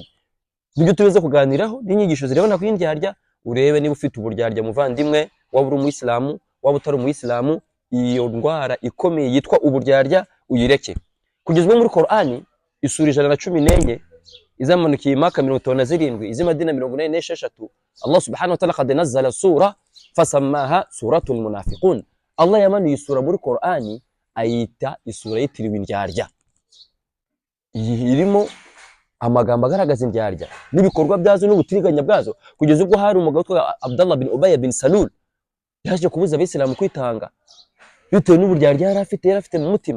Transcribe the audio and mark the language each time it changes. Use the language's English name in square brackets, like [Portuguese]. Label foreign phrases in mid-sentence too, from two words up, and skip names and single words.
[Kinyarwanda] Nibyo tuweze kuganiraho n'inyigisho zirebana ku indyarya. Urebe niba ufite uburyarya muvandimwe, waba uri umuyisilamu waba utari umuyisilamu, iyo ndwara ikomeye yitwa uburyarya uyireke. Kugeza ubu muri Qur'ani isura 114 izamanukiye Maka 57 iz'Madina 46 [Arabic] الله سبحانه وتعالى قد نزّل سورة فسماها سورة المنافقون. [Kinyarwanda] Allah yamanuye isura muri Qur'ani ayita isura yitiriwe indyarya, irimo amagambo agaragaza indyarya n'ibikorwa byazo n'ubutiriganya bwazo. Kugeza ubwo hari umugabo witwa Abdullah bin Ubay bin Salul yaje kubuza abisilamu kwitanga bitewe n'uburyarya yari afite mu mutima.